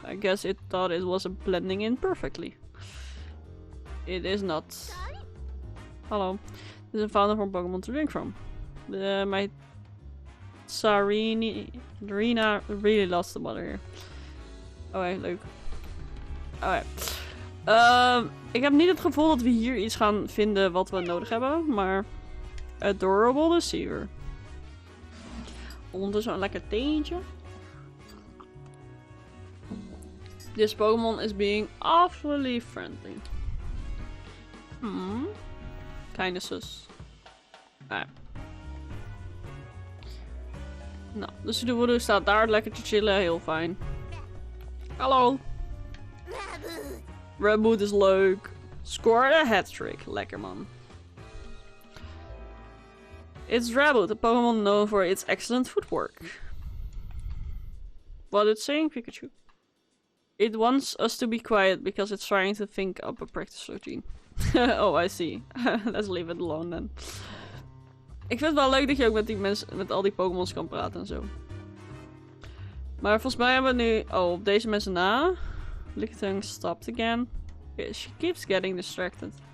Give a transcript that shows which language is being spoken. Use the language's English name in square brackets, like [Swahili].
[English] I guess it thought it was blending in perfectly. It is not. Hello. This is a founder from Pokemon to drink from. My Sarina really lost the mother here. [Dutch] Oké, leuk. Oké. Ik heb niet het gevoel dat we hier iets gaan vinden wat we nodig hebben, maar [English] adorable deceiver. [Dutch] Ondertussen een lekker theetje. [English] This Pokemon is being awfully friendly. Kinda sus. [Dutch] Nou, dus de woede staat daar lekker te chillen, heel fijn. Hallo. Redboot is leuk. [English] Scored a hat-trick. [Dutch] Lekker man. [English] It's Redboot, a Pokemon known for its excellent footwork. What it's saying, Pikachu? It wants us to be quiet because it's trying to think up a practice routine. Oh, I see. Let's leave it alone then. [Dutch] Ik vind het wel leuk dat je ook met die mensen, met al die Pokémons kan praten en zo. Maar volgens mij hebben we nu... Oh, op deze mensen na. [English] Lickitung stopped again. Okay, she keeps getting distracted.